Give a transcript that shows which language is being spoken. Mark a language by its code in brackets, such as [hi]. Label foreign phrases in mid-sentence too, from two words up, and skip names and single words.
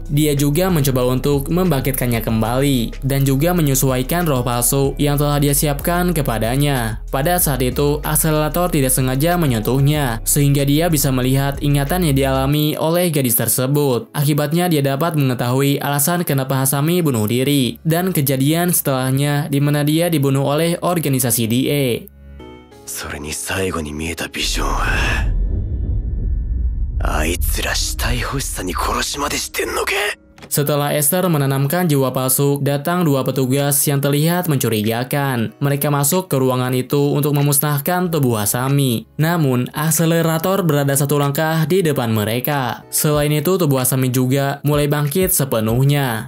[id] Dia juga mencoba untuk membangkitkannya kembali, dan juga menyesuaikan roh palsu yang telah dia siapkan kepadanya. Pada saat itu, akselerator tidak sengaja menyentuhnya, sehingga dia bisa melihat ingatan yang dialami oleh gadis tersebut. Akibatnya dia dapat mengetahui alasan kenapa Hasami bunuh diri, dan kejadian setelahnya di mana dia dibunuh oleh organisasi DA. [ja] それに最後に見えたビジョンはあいつら死体欲しさに殺しまでしてんのか。 [id] Setelah Esther menanamkan jiwa palsu, datang 2 petugas yang terlihat mencurigakan. Mereka masuk ke ruangan itu untuk memusnahkan tubuh Hasami. Namun, akselerator berada 1 langkah di depan mereka. Selain itu, tubuh Hasami juga mulai bangkit sepenuhnya.